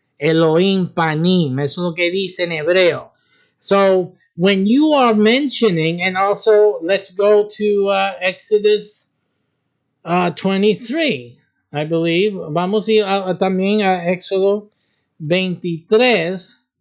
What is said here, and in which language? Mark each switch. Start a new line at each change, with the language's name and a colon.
Spanish: Elohim panim. Eso es lo que dice en hebreo.
English: So when you are mentioning, and also let's go to Exodus 23, I believe.
Spanish: Vamos a ir también a Éxodo 23.